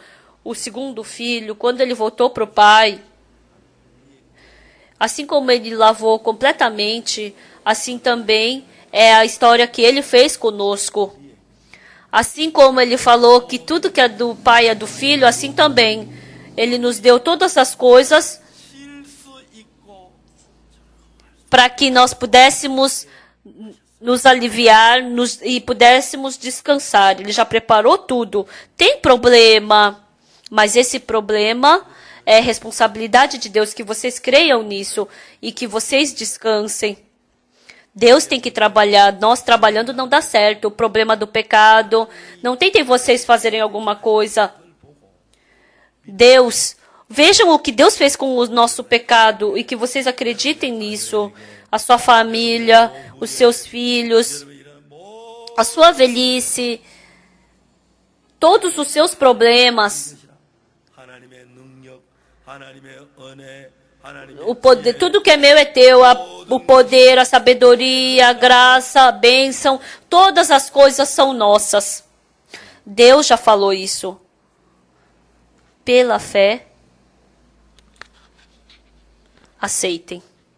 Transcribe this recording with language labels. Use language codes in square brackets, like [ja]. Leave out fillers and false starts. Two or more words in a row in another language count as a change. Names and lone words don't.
[pt] O segundo filho, quando ele voltou para o Pai, assim como ele lavou completamente, assim também é a história que ele fez conosco. Assim como ele falou que tudo que é do Pai é do Filho, assim também ele nos deu todas as coisas [ko] 쉴수 있고 [pt] para que nós pudéssemos nos aliviar e pudéssemos descansar. Ele já preparou tudo. Tem problema, mas esse problema é responsabilidade de Deus, que vocês creiam nisso e que vocês descansem. Deus tem que trabalhar. Nós trabalhando não dá certo. O problema do pecado. Não tentem vocês fazerem alguma coisa. Deus, vejam o que Deus fez com o nosso pecado e que vocês acreditem nisso. A sua família, os seus filhos, a sua velhice, todos os seus problemas, [ko] 하나님의 능력, 하나님의 은혜, 하나님의 [pt] o poder, tudo que é meu é teu, o poder, a sabedoria, a graça, a bênção, todas as coisas são nossas. Deus já falou isso. Pela fé, aceitem.